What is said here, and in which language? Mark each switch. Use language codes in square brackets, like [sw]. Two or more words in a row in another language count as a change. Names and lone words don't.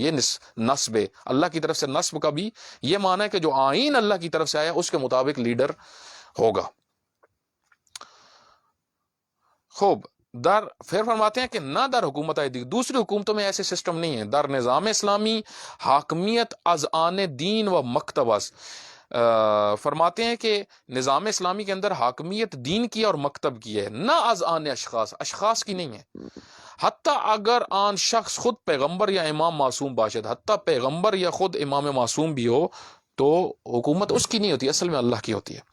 [ur] یہ نصب ہے اللہ کی طرف سے. نصب کا بھی یہ معنی ہے کہ جو آئین اللہ کی طرف سے آیا اس کے مطابق لیڈر ہوگا. خوب پھر فرماتے ہیں کہ [fa] نہ در حکومت آئی [ur] دوسری حکومتوں میں ایسے سسٹم نہیں ہے. [fa] در نظام اسلامی حاکمیت از آن دین و مکتبس, [ur] فرماتے ہیں کہ نظام اسلامی کے اندر حاکمیت دین کی اور مکتب کی ہے, [fa] نہ از آن اشخاص [ur] کی نہیں ہے. [fa] حتیٰ اگر آن شخص خود پیغمبر یا امام معصوم باشد, [ur] حتیٰ پیغمبر یا خود امام معصوم بھی ہو تو حکومت اس کی نہیں ہوتی, اصل میں اللہ کی ہوتی ہے.